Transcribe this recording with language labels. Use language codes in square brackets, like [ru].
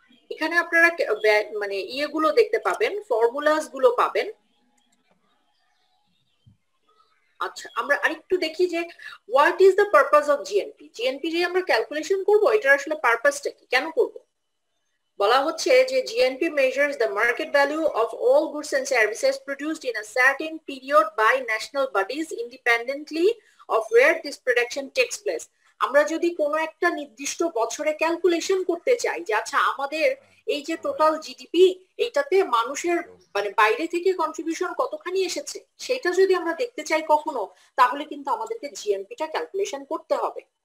[bn] এখানে আপনারা মানে ইয়েগুলো দেখতে পাবেন, ফর্মুলাস গুলো পাবেন। আচ্ছা, আমরা আরেকটু দেখি যে [en] What is the purpose of GNP. [bn] GNP যে আমরা ক্যালকুলেশন করব, এটার আসলে পারপাসটা কি, কেন করব? বলা হচ্ছে যে [en] GNP measures the market value of all goods and services produced in a certain period by national bodies independently of where this production takes place. [bn] আমরা যদি কোনো একটা নির্দিষ্ট বছরে ক্যালকুলেশন করতে চাই যে আচ্ছা আমাদের এই যে টোটাল জিডিপি এইটাতে মানুষের মানে বাইরে থেকে কন্ট্রিবিউশন কতখানি এসেছে সেটা যদি আমরা দেখতে চাই কখনো, তাহলে কিন্তু আমাদেরকে জিএনপিটা ক্যালকুলেশন করতে হবে।